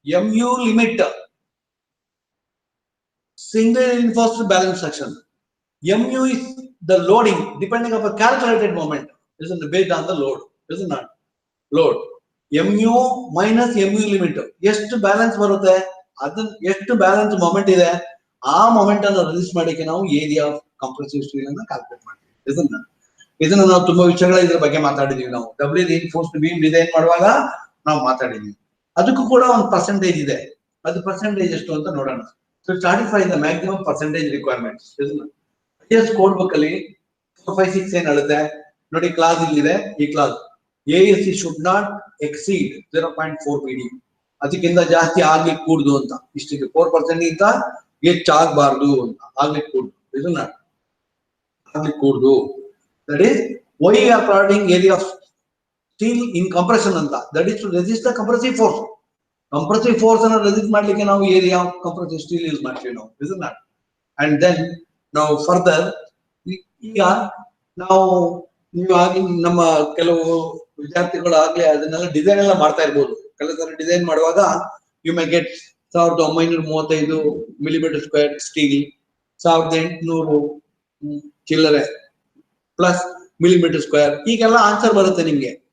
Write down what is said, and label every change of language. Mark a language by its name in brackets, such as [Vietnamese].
[English] MU limit, single reinforced balance section. MU is the loading depending on a calculated moment, isn't it? Based on the load, isn't it? Load. MU minus MU limit. [Kannada] ಎಷ್ಟು balance ಬರುತ್ತೆ, ಅದನ್ನ ಎಷ್ಟು balance moment ಇದೆ, ಆ moment ಅನ್ನು release ಮಾಡಲಿಕ್ಕೆ ನಾವು area of compressive steel ಅನ್ನು ಕ್ಯಾಲ್ಕುಲೇಟ್ ಮಾಡ್ತೀವಿ. ಇದನ್ನ ನಾವು ತುಂಬಾ ವಿಷಯಗಳ ಇದ್ರ ಬಗ್ಗೆ ಮಾತಾಡಿದೀವಿ. ನಾವು ಡಬ್ಲಿ ರಿಇನ್ಫೋರ್ಸ್ಡ್ ಬೀಮ್ ಡಿಸೈನ್ ಮಾಡುವಾಗ ನಾವು ಮಾತಾಡಿದೀವಿ. ಅದಕ್ಕೂ ಕೂಡ ಒಂದು ಪರ್ಸೆಂಟೇಜ್ ಇದೆ. ಅದು ಪರ್ಸೆಂಟೇಜ್ ಎಷ್ಟು ಅಂತ ನೋಡೋಣ. [English] So satisfy the maximum percentage requirements. [Kannada] IS code book ಅಲ್ಲಿ 456 ಏನ್ ಹೇಳುತ್ತೆ ನೋಡಿ, ಕ್ಲಾಸ್ ಇಲ್ಲಿದೆ. ಈ class [English] ASC should not exceed 0.4 BD, [Kannada] ಅದಕ್ಕಿಂತ ಜಾಸ್ತಿ ಆಗ್ಲಿಕ್ಕೆ ಕೂಡುದು ಅಂತ. ಇಷ್ಟಿಗೆ 4% ಗಿಂತ ಹೆಚ್ಚಾಗಬಾರ್ದು ಅಂತ, ಆಗ್ಲಿಕ್ಕೆ ಕೂಡುದು. ಆಗ್ಲಿಕ್ಕೆ ಕೂಡುದು. [English] That is why we are providing area of steel in compression anta, that is to resist the compressive force. [Kannada] Compressive force ಅನ್ನು resist ಮಾಡಲಿಕ್ಕೆ ನಾವು area of compressive steel use ಮಾಡ್ತೀವಿ ನಾವು, [English] isn't that? And then now further [Kannada] ಈಗ ನಾವು ನೀವು ಆಗಿ ನಮ್ಮ ಕೆಲವು ವಿದ್ಯಾರ್ಥಿಗಳು ಆಗ್ಲೇ ಅದನ್ನೆಲ್ಲ ಡಿಸೈನ್ ಎಲ್ಲ ಮಾಡ್ತಾ ಇರ್ಬೋದು. ಕೆಲವು ತರ ಡಿಸೈನ್ ಮಾಡುವಾಗ [English] you might get 1935 millimetre square steel, [Kannada] 1800 ಚಿಲ್ಲರೆ ಪ್ಲಸ್ ಮಿಲಿಮೀಟರ್ ಸ್ಕ್ವೇರ್, ಈಗೆಲ್ಲ ಆನ್ಸರ್ ಬರುತ್ತೆ ನಿಮ್ಗೆ.